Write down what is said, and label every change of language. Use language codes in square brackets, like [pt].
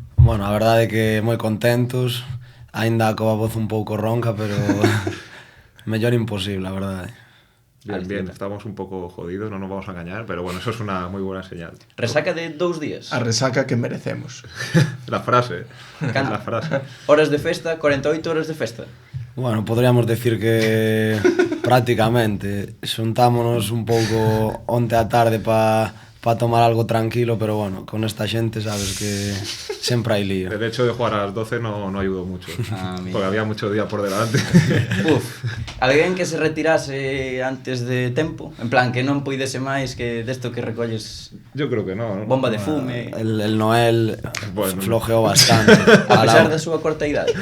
[gl] Bueno, a verdade é que moi contentos, aínda coa voz un pouco ronca, pero mellor imposible, a verdade. [es] Bien, estamos un poco jodidos, no nos vamos a engañar, pero bueno, eso es una muy buena señal. Resaca de 2 días. [gl] A resaca que merecemos. [es] La frase. Can- La frase. [gl] Horas de festa, 48 horas de festa. Bueno, podríamos decir que prácticamente xuntámonos un pouco onte á tarde pa tomar algo tranquilo, pero bueno, con esta xente sabes que sempre hai lío. [es] El hecho de jugar a las 12 no ayudó mucho, Mira. porque había mucho día por delante. [gl] Uf, alguén que se retirase antes de tempo, en plan que non poidese máis que desto que recolles [es] Yo creo que no, ¿no? [gl] bomba de fume, [es] El Noel Bueno. [gl] flojeou bastante. a pesar da súa corta idade.